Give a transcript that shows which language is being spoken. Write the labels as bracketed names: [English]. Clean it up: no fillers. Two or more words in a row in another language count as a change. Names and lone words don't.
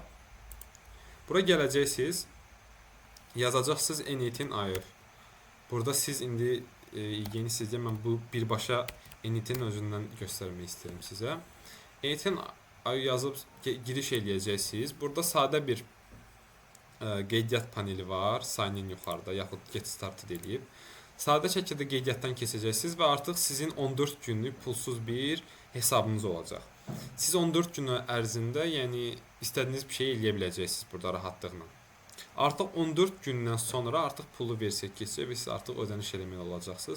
[Azerbaijani] Bura gələcəksiniz, yazacaqsınız N-Etin AF. Burada siz indi yeni sizdə mən bu birbaşa N-Etin özündən göstərmək istəyirəm sizə. N-Etin yazıb giriş eləyəcəksiniz. Burada sadə bir qeydiyyat paneli var, [English] sign in [Azerbaijani] yuxarıda, yaxud [English] get started [Azerbaijani] eləyib. Sadə şəkildə qeydiyyatdan keçəcəksiniz və artıq sizin 14 günlük pulsuz bir hesabınız olacaq. Siz 14 gün ərzində, yəni istədiyiniz bir şey eləyə biləcəksiniz burada rahatlıqla. Artıq 14 gündən sonra artıq pulu versiya keçir və siz artıq ödəniş eləməli olacaqsınız.